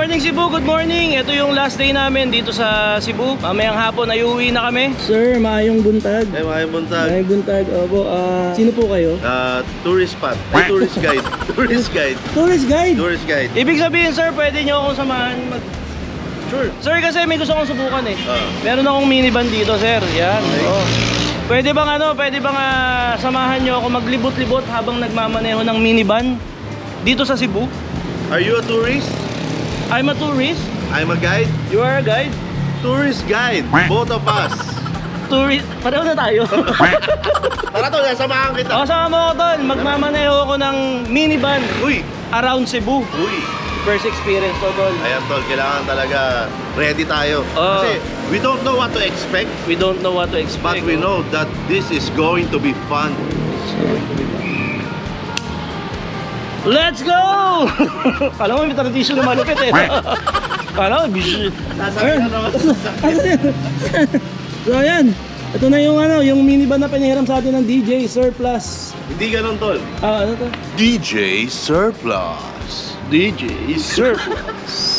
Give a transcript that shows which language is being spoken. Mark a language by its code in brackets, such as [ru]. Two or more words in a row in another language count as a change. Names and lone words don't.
[en] Cebu, good morning. [tl] Ito yung last day namin dito sa Cebu. Mamayang hapon ay uwi na kami. [ceb] Sir, maayong buntag. Eh, maayong buntag. Maayong buntag. [tl] Opo, sino po kayo? [en] Tourist spot. Ay, tourist guide. Tourist guide. Tourist guide. Tourist guide. [tl] Ibig sabihin, sir, pwede nyo akong samahan [en] Sure. [tl] Sir, kasi may gusto kong subukan eh. Meron akong minivan dito, sir. Yan. Oh. Pwede bang samahan nyo ako maglibot-libot habang nagmamaneho ng minivan dito sa Cebu? [en] Are you a tourist? I'm a tourist. I'm a guide. You are a guide. Tourist guide. Both of us. Tourist. [tl] Pareho na tayo. Tara tol, samahan kita. O, sama mo ako tol. Magmamaneho ako ng minivan Uy. [en] around Cebu. [tl] Uy. [en] First experience [tl] to tol. Ayan tol, kailangan talaga ready tayo. [en] Kasi we don't know what to expect. We don't know what to expect. But we know that this is going to be fun. Let's go! [tl] Kala mo may tradisyon na malupit eh. Kala mo, busy. So ayan, ito na yung minivan na pinahiram sa atin ng DJ Surplus. Hindi ganun tol. Ano to? DJ Surplus. DJ Surplus.